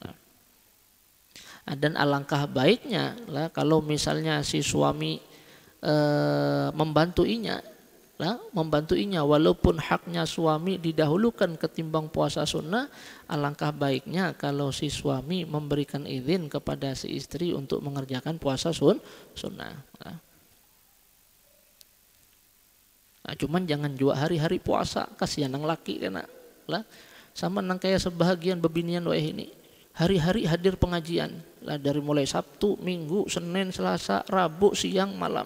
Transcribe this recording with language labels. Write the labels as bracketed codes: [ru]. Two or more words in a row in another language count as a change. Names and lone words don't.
[id] Dan alangkah baiknya lah kalau misalnya si suami membantuinya walaupun haknya suami didahulukan ketimbang puasa sunnah, alangkah baiknya kalau si suami memberikan izin kepada si istri untuk mengerjakan puasa sunnah. [bjn] Nah, cuman jangan juga hari-hari puasa, kasihan nang laki kena lah. Sama nang kayak sebahagian bebinian wae ini. Hari-hari hadir pengajian lah, dari mulai Sabtu, Minggu, Senin, Selasa, Rabu, siang, malam.